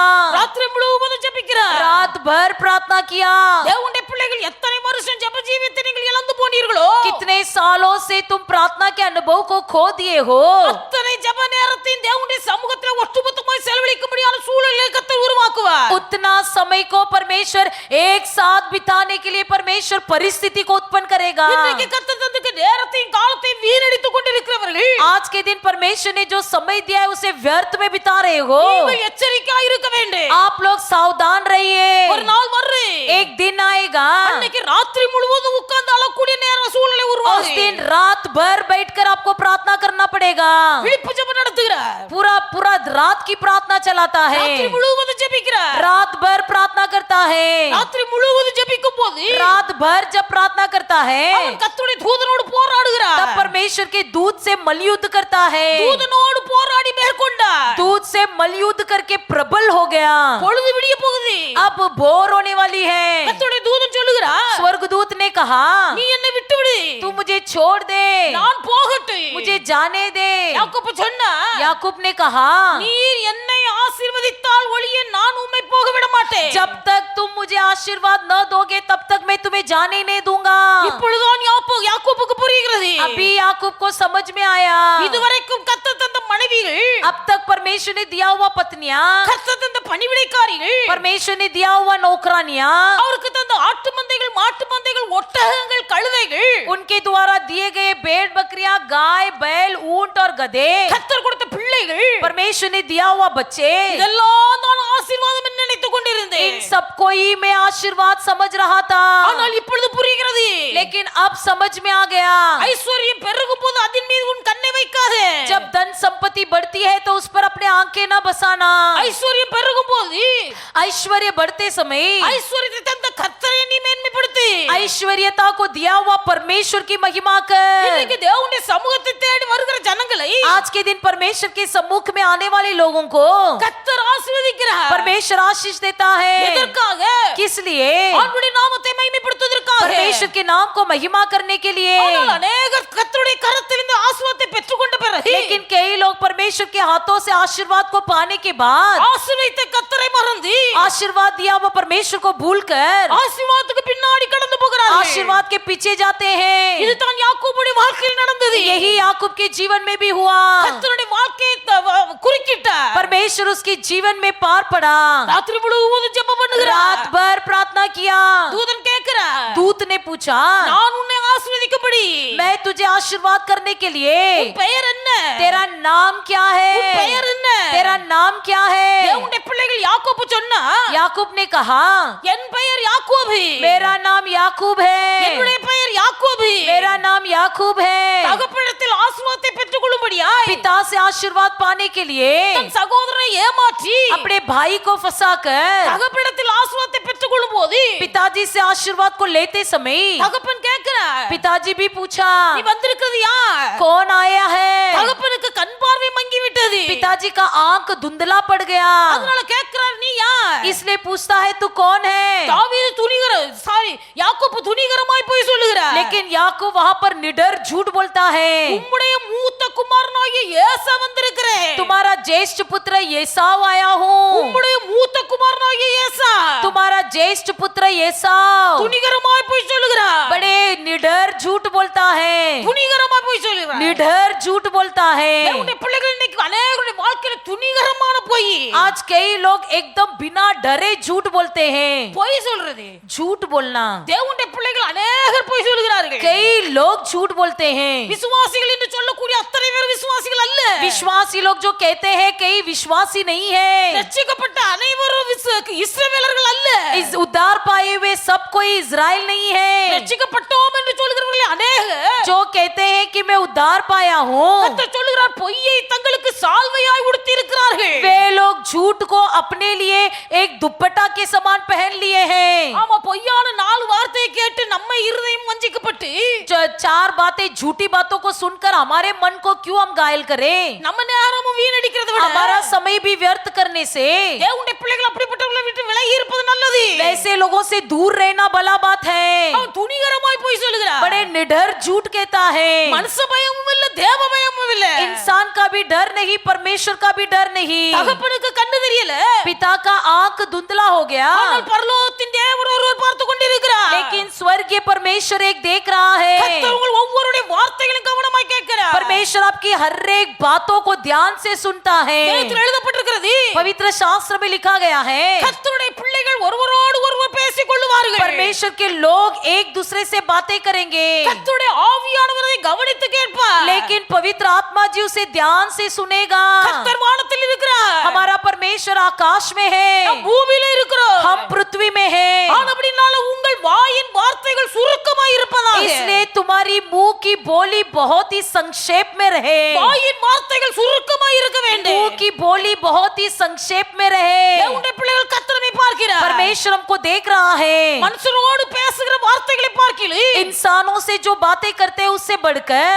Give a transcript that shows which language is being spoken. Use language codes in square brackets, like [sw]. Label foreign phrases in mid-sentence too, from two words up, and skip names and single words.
[ta] ராத்திரி முழுவதும் ஜெபிக்கிறார். [hi] रात भर प्रार्थना किया। [ta] தேவனுடைய பிள்ளைகள் எத்தனை வருஷம் ஜெப ஜீவியத்தை நீங்கள் இழந்து போனீர்களோ, [hi] कितने सालों से तुम प्रार्थना के अनुभव को खो दिए हो, [ta] அத்தனை ஜெப நேரத்தையும் தேவனுடைய சமூகத்தில் ஒட்டுமொத்தமாய் செலவழிக்கும்படியான சூழலை கர்த்தர் உருவாக்குவார். [hi] उतना समय को परमेश्वर एक साथ बिताने के लिए परमेश्वर परिस्थिति को उत्पन्न करेगा। [ta] இன்றைக்கு கர்த்தர் தந்த நேரத்தையும் காலத்தையும் வீணடித்துக் கொண்டிருக்கிறவர்கள் [hi] आज के दिन परमेश्वर ने जो समय दिया है उसे व्यर्थ में बिता रहे हो। [ta] நீங்கள் எச்சரிக்கையா இருக்க வேண்டும். [hi] आप लोग सावधान रहिए, [ta] ஒரு நாள் வரும், [hi] एक दिन आएगा, [ta] அன்னைக்கு ராத்திரி முழுவதும் உட்கார்ந்து அழக்கூடிய நேரம் சூழலை [hi] उस [ta] உருவாகும். [hi] दिन रात भर बैठकर आपको प्रार्थना करना पड़ेगा। [ta] விழிப்பு ஜெபம் நடத்துகிறார். [hi] पूरा पूरा रात की प्रार्थना चलाता है, [ta] ராத்திரி முழுவதும் ஜெபிக்கிறார். [hi] रात भर प्रार्थना करता है। [ta] ராத்திரி முழுவதும் ஜெபிக்கும் போது [hi] रात भर जब प्रार्थना करता है [ta] அவன் கர்த்தருடைய தூதனோடு போராடுகிறார். [hi] तब परमेश्वर के दूत से मलयुद्ध करता है। [ta] தூதனோடு போராடி மேற்கொண்டார். [hi] दूत से मलयुद्ध करके प्रबल हो गया। [ta] பொழுது விடிய போகுது. [hi] अब भोर होने वाली है। [ta] கர்த்தருடைய தூதன் சொல்லுகிறார், [hi] स्वर्गदूत ने कहा, [ta] நீ என்னை விட்டு விடு, [hi] तू मुझे छोड़ दे, [ta] நான் போகட்டும். [hi] मुझे जाने दे। [ta] யாக்கோபு சொன்னா, [hi] याकूब ने कहा, [ta] நீர் என்னை ஆசீர்வதித்தால் ஒழிய நான் உம்மை போக விட மாட்டேன். [hi] जब तक तुम मुझे आशीर्वाद न दोगे तब तक मैं तुम्हें जाने नहीं दूंगा। [ta] இப்பொழுதுதான் யாக்கோபுக்கு புரிகிறது. [hi] अभी याकूब को समझ में आया, [ta] இதுவரைக்கும் கர்த்தர் தந்த மனைவிகள், [hi] अब तक परमेश्वर ने दिया हुआ पत्नियां, [ta] கர்த்தர் தந்த பணிவிடைக்காரிகள், [hi] परमेश्वर ने दिया हुआ नौकरानियां, [ta] அவருக்கு தந்த ஆட்டு மந்தைகள் மாட்டு மந்தைகள் ஒட்டகங்கள் கழுதைகள், [hi] उनके द्वारा दिए गए भेड़ बकरियां गाय बैल ऊंट और गधे, [ta] கர்த்தர் கொடுத்த பிள்ளைகள், [hi] परमेश्वर ने दिया हुआ बच्चे, [ta] இதெல்லாம் தான் ஆசீர்வாதம் என்று நினைத்துக் கொண்டிருந்தேன். [hi] इन सबको ही मैं आशीर्वाद समझ रहा था। [ta] ஆனால் இப்பொழுது புரிகிறது, [hi] लेकिन अब समझ में आ गया, [ta] ஐஸ்வர்யம் பெருகும் போது அதன் மீது உன் கண்ணை வைக்காதே. [hi] जब धन संपत्ति बढ़ती है तो उस पर अपने आंखें न बसाना। [ta] ஐஸ்வர்யம் பெருகும் போது [hi] ऐश्वर्य बढ़ते समय [ta] ஐஸ்வர்யத்தை தந்த கர்த்தரை நீ மேன்மைப்படுத்து. [hi] ऐश्वर्यता को दिया हुआ परमेश्वर की महिमा कर। [ta] இன்னைக்கு தேவனுடைய சமூகத்தை தேடி வருகிற ஜனங்களை [hi] आज के दिन परमेश्वर के सम्मुख में आने वाले लोगों को [ta] கர்த்தர் ஆசீர்வதிக்கிறார். [hi] परमेश्वर आशीष देता है। [ta] எதற்காக? [hi] किस लिए? [ta] ஆண்டவருடைய நாமத்தை மகிமைப்படுத்துவதற்காக. [hi] परमेश्वर के नाम को महिमा करने के लिए। [ta] ஆனால் अनेகர் கர்த்தருடைய கரத்தில் இந்த ஆசீர்வாதத்தை பெற்றுக்கொண்ட பிறகு [hi] लेकिन कई लोग परमेश्वर के हाथों से आशीर्वाद को पाने के बाद [ta] ஆசீர்வதித்த கர்த்தரை மறந்து [hi] आशीर्वाद दिया हुआ परमेश्वर को भूलकर [ta] ஆசீர்வாதத்துக்கு பின்னாடி கடந்து போகிறார்கள். [hi] आशीर्वाद के पीछे जाते हैं। [ta] இதுதான் யாக்கோபுடைய வாழ்க்கையில் நடந்தது. [hi] यही याकूब के जीवन में भी हुआ। [ta] கர்த்தருடைய வாழ்க்கையை குறுக்கிட்டார். [hi] परमेश्वर उसके जीवन में पार पड़ा। [ta] ராத்திரி முழுவதும் ஜெபம் பண்ணுகிறார். [hi] रात भर प्रार्थना किया। [ta] தூதன் கேட்கிறார், [hi] दूत ने पूछा, [ta] நான் உன்னை ஆசீர்வதிக்கும்படி [hi] मैं तुझे आशीर्वाद करने के लिए [ta] உன் பெயர் என்ன? [hi] तेरा नाम क्या है? [ta] உன் பெயர் என்ன? [hi] तेरा नाम क्या है? [ta] தேவனுடைய பிள்ளைகள் யாக்கோபு சொன்னா, [hi] याकूब ने कहा, [ta] என் பெயர் யாக்கோபு, [hi] मेरा नाम याकूब है, [ta] என்னுடைய பெயர் யாக்கோபு. [hi] मेरा नाम याकूब है। [ta] தகப்பனிடத்தில் ஆசீர்வாதத்தை பெற்றுக்கொள்ளும்படியாய் [hi] पिता से आशीर्वाद पाने के लिए [ta] தன் சகோதரனை ஏமாற்றி [hi] अपने भाई को फंसाकर [ta] தகப்பனிடத்தில் ஆசீர்வாதத்தை பெற்றுக்கொள்ளும் போது [hi] पिताजी से आशीर्वाद को लेते समय [ta] தகப்பன் கேட்கிறார், [hi] पिताजी भी पूछा, [ta] நீ வந்திருக்கிறது யார்? [hi] कौन आया है? [ta] தகப்பனுக்கு கண் பார்வை மங்கி விட்டது. [hi] पिताजी का आंख धुंधला पड़ गया, [ta] அதனால கேட்கிறார், நீ யார்? [hi] इसलिए पूछता है तू कौन है? [ta] தாவீது யாக்கோபு துணிகரமாய் போய் சொல்லுகிறார். [hi] लेकिन याकूब वहां पर निडर झूठ बोलता है, [ta] உம்முடைய மூத்த குமாரனாகிய ஏசா வந்திருக்கிறேன். [hi] तुम्हारा ज्येष्ठ पुत्र एसाव आया हूँ, [ta] உம்முடைய மூத்த குமாரனாகிய ஏசா [hi] तुम्हारा ज्येष्ठ पुत्र एसाव। [ta] துணிகரமாய் போய் சொல்லுகிறார். [hi] बड़े निडर झूठ बोलता है, [ta] துணிகரமாய் போய் சொல்லுகிறார். [hi] निडर झूठ बोलता है। [ta] தேவனுடைய பிள்ளைகள் இன்னைக்கு அநேகருடைய வாழ்க்கை வாழ்க்கையில துணிகரமான பொய். [hi] आज कई लोग एकदम बिना डरे झूठ बोलते हैं. [ta] பொய் சொல்றது. [hi] झूठ बोलना. [ta] தேவனுடைய பிள்ளைகள் அநேகர் பொய் சொல்கிறார்கள். [hi] कई लोग झूठ बोलते हैं. [ta] விசுவாசிகள் என்று சொல்லக்கூடிய அத்தனை பேர் விசுவாசிகள் அல்ல. [hi] विश्वासी लोग जो कहते हैं कई विश्वासी नहीं है. [ta] ரட்சிக்கப்பட்ட அனைவரும் இஸ்ரவேலர்கள் அல்ல. [hi] इस उद्धार पाए हुए सब कोई इजराइल नहीं है. [ta] ரட்சிக்கப்பட்டோம் என்று சொல்கிறவர்களே அநேகர் [hi] जो कहते हैं कि मैं उद्धार पाया हूँ. [ta] கர்த்தர் சொல்கிறார் பொய்யை தங்களுக்கு சால்வையாய் உடுத்தி இருக்கிறார்கள். [hi] वे लोग झूठ को अपने लिए एक दुपट्टा के समान पहन लिए हैं. [ta] ஆமா, பொய்யான 4 வார்த்தையை கேட்டு நம்ம இருதயம் வஞ்சிக்கப்பட்டு [hi] जो 4 बातें झूठी बातों को सुनकर हमारे मन को क्यों हम घायल करें. [ta] நம்ம நேரமும் வீணடிக்கிறத விட [hi] हमारा समय भी व्यर्थ करने से [ta] தேவனுடைய பிள்ளைகள் அப்படிப்பட்டவர்களை விட்டு விலகி இருப்பது நல்லது. [hi] वैसे लोगों से दूर रहना भला बात है. [ta] அவன் துணிகரமாய் பொய் சொல்கிறான். [hi] बड़े निडर झूठ कहता है. [ta] மனுஷ பயமும் இல்ல, தேவ பயமும் இல்ல. [hi] इंसान का भी डर नहीं, परमेश्वर का भी डर नहीं. [ta] தகப்பனுக்கு கண்ணு தெரியல, [hi] पिता का आंख धुंधला हो गया, [ta] ஆனால் பரலோகத்தின் தேவன் ஒருவர் பார்த்து கொண்டிருக்கிறார். [hi] लेकिन स्वर्गीय परमेश्वर एक देख रहा है. [ta] கர்த்தர் உங்கள் ஒவ்வொருடைய வார்த்தைகளையும் கவனமாய் கேட்கிறார். [hi] परमेश्वर आपकी हर एक बातों को ध्यान से सुनता है. [ta] வேதத்தில் எழுதப்பட்டிருக்கிறது, [hi] पवित्र शास्त्र में लिखा गया है, [ta] கர்த்தருடைய பிள்ளைகள் ஒருவரோடு ஒருவர் பேசிக் கொள்வார்கள். [hi] परमेश्वर के लोग एक दूसरे से बातें करेंगे, [ta] கர்த்தருடைய ஆவியானவரை கவனித்து கேட்பார். [hi] लेकिन पवित्र आत्मा जी उसे ध्यान से सुनेगा. [ta] கர்த்தர் வானத்தில் இருக்கிறார், [hi] हमारा परमेश्वर आकाश में है, [ta] நாம் பூமியில இருக்கிறோம். [hi] हम पृथ्वी में है. [ta] ஆனபடினால உங்கள் வாயின் வார்த்தைகள் சுருக்கமாய் இருப்பதாக. [hi] इसलिए तुम्हारी मुंह की बोली बहुत ही संक्षेप में रहे. [ta] வாயின் வார்த்தைகள் சுருக்கமாய் இருக்க வேண்டும். [hi] मुंह की बोली बहुत ही संक्षेप में रहे. [ta] தேவனுடைய பிள்ளைகள் கர்த்தரை பார்க்கிறார். [hi] परमेश्वर हमको देख रहा है. [ta] மனுஷரோடு பேசுகிற வார்த்தைகளை பார்க்கிலும் [hi] इंसानों से जो बातें करते हैं उससे बढ़कर